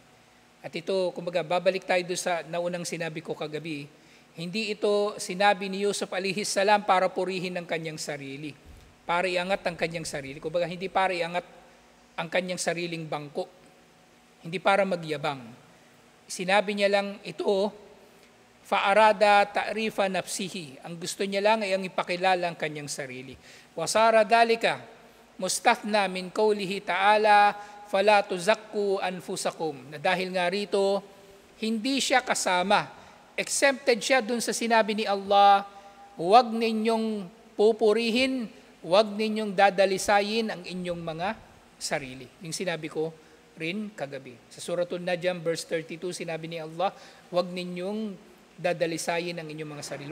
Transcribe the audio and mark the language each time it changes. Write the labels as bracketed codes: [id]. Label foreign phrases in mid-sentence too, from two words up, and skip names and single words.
[tl] At ito, kumbaga, babalik tayo doon sa naunang sinabi ko kagabi, Hindi ito sinabi ni Yusuf [ar] عليه السلام [tl] para purihin ang kanyang sarili, para iangat ang kanyang sarili. Kumbaga, hindi para iangat ang kanyang sariling bangko, hindi para magyabang. Sinabi niya lang ito, [ar] فأراد تعريف نفسه. [tl] Ang gusto niya lang ay ang ipakilala ang kanyang sarili. [ar] وصار ذلك مستثنى من قوله تعالى فلا تزكوا أنفسكم. [tl] Na dahil nga rito, hindi siya kasama, exempted siya dun sa sinabi ni Allah, huwag ninyong pupurihin, huwag ninyong dadalisayin ang inyong mga sarili. Yung sinabi ko rin kagabi. Sa Suratul Najm, verse 32, sinabi ni Allah, huwag ninyong dadalisayin ang inyong mga sarili.